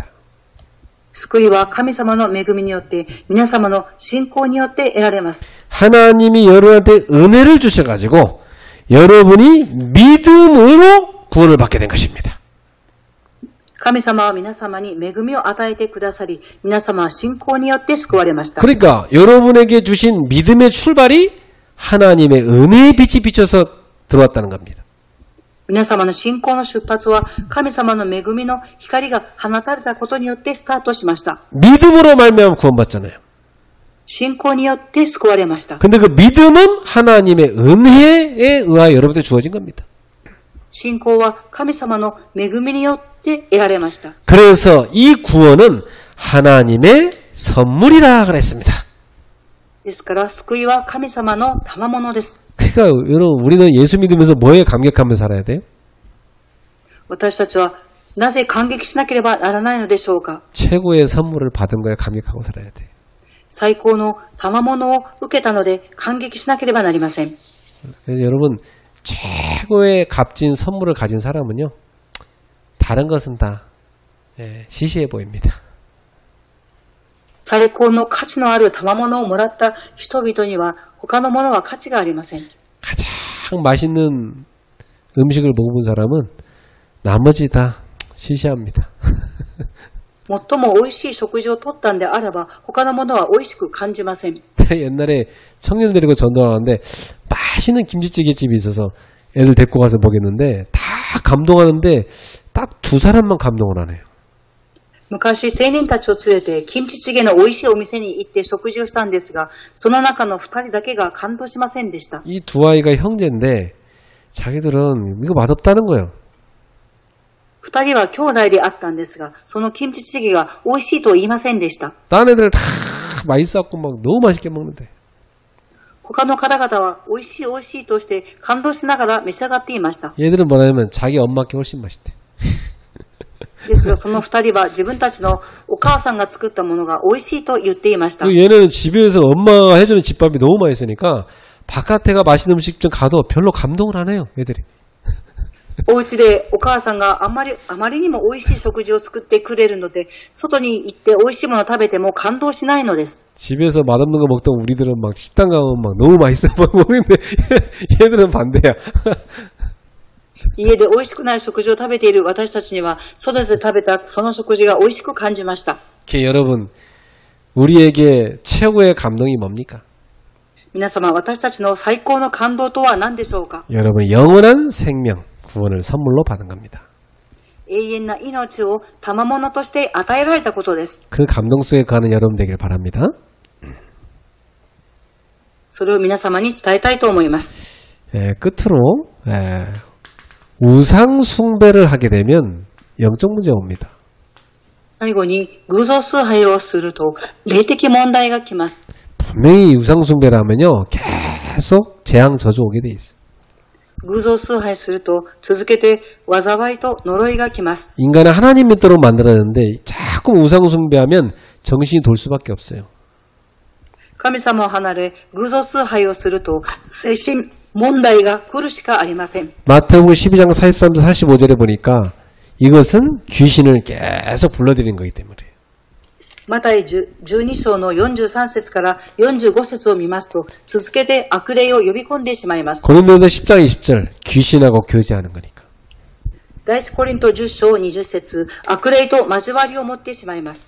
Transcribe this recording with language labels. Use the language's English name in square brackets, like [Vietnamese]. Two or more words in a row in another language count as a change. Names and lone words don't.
[Japanese] 救いは神様の恵みによって皆様の信仰によって得られます。 [Korean] 하나님이 여러분한테 은혜를 주셔가지고 여러분이 믿음으로 구원을 받게 된 것입니다. [Japanese] 神様は皆様に恵みを与えてくださり、皆様は信仰によって救われました。 [Korean] 그러니까 여러분에게 주신 믿음의 출발이 하나님의 은혜의 빛이 비쳐서 들어왔다는 겁니다. [Japanese] 皆様の信仰の出発は神様の恵みの光が放たれたことによってスタートしました。 [Korean] 믿음으로 말미암아 구원받잖아요. [Japanese] 信仰によって救われました。 [Korean] 근데 그 믿음은 하나님의 은혜에 의하여 여러분한테 주어진 겁니다. [Japanese] 信仰は神様の恵みによって得られました。 [Korean] 그래서 이 구원은 하나님의 선물이라 그랬습니다. [Japanese] ですから救いは神様の賜物です。 [Korean] 그러니까 여러분 우리는 예수 믿으면서 뭐에 감격하며 살아야 돼요? [Japanese] 私たちはなぜ感激しなければならないのでしょうか。 [Korean] 최고의 선물을 받은 거에 감격하고 살아야 돼요. [Japanese] 最高の賜物を受けたので感激しなければなりません。 [Korean] 그래서 여러분 최고의 값진 선물을 가진 사람은요 다른 것은 다 시시해 보입니다. [Japanese] 最高の価値のある賜物をもらった人々には他のものは価値がありません。 [Korean] 가장 맛있는 음식을 먹어본 사람은 나머지 다 시시합니다. [Japanese] 最も美味しい食事をとったんであれば他のものは美味しく感じません。 [Korean] 옛날에 청년 데리고 전도하는데 맛있는 김치찌개집이 있어서 애들 데리고 가서 먹였는데 다 감동하는데 딱 두 사람만 감동을 안 해요. [Japanese] 昔青年たちを連れてキムチチゲの美味しいお店に行って食事をしたんですが、その中の2人だけが感動しませんでした。 [Korean] 이 두 아이가 형제인데 자기들은 이거 맛없다는 거예요. [Japanese] 2 人は兄弟であったんですが、そのキムチチゲが美味しいと言いませんでした。 [Korean] 딴 애들 다 맛있었고 막 너무 맛있게 먹는데 [Japanese] 他の方々は美味しい美味しいとして感動しながら召し上がっていました。 [Korean] 얘들은 뭐냐면 자기 엄마께 훨씬 맛있대. [Japanese] ですがその2人は自分たちのお母さんが作ったものが美味しいと言っていました。 [Korean] 얘네는 집에서 엄마가 해주는 집밥이 너무 맛있으니까 바깥에 가 맛있는 음식점 가도 별로 감동을 안 해요. 애들이. [Japanese] お家でお母さんがあまりにも美味しい食事を作ってくれるので、外に行って美味しいものを食べても感動しないのです。 [Korean] 집에서 맛없는 거 먹던 우리들은 막 식당 가면 막 너무 맛있어 먹는데 얘들은 반대야. [Japanese] 家で美味しくない食事を食べている私たちには、外で食べたその食事が美味しく感じました。 [Korean] 여러분, 우리에게 최고의 감동이 뭡니까? [Japanese] 皆様、私たちの最高の感動とは何でしょうか。 [Korean] 여러분, 영원한 생명, 구원을 선물로 받은 겁니다. [Japanese] 永遠な命を賜物として与えられたことです。 [Korean] 그 감동 속에 가는 여러분 되길 바랍니다. [Japanese] それを皆様に伝えたいと思います。 [Korean] 끝으로 우상 숭배를 하게 되면 영적 문제가 옵니다. [Japanese] 最後に偶像崇拝をすると霊的問題が来ます。 [Korean] 분명히 우상 숭배를 하면요 계속 재앙 저주 오게 돼 있어요. [Japanese] 偶像崇拝すると続けて災いと呪いが来ます。 [Korean] 인간을 하나님 믿도록 만들었는데 자꾸 우상 숭배하면 정신이 돌 수밖에 없어요. [Japanese] 神様を離れ偶像崇拝をすると精神問題が来るしかありません。 [Korean] 마태복음 12장 43절 45절에 보니까 이것은 귀신을 계속 불러들이는 거기 때문에. [Japanese] マタイ12章の43節から45節を見ますと、続けて悪霊を呼び込んでしまいます。 [Korean] 고린도서 10장 20절 귀신하고 교제하는 거니까. [Japanese] 第一コリント10章20節、悪霊と交わりを持ってしまいます。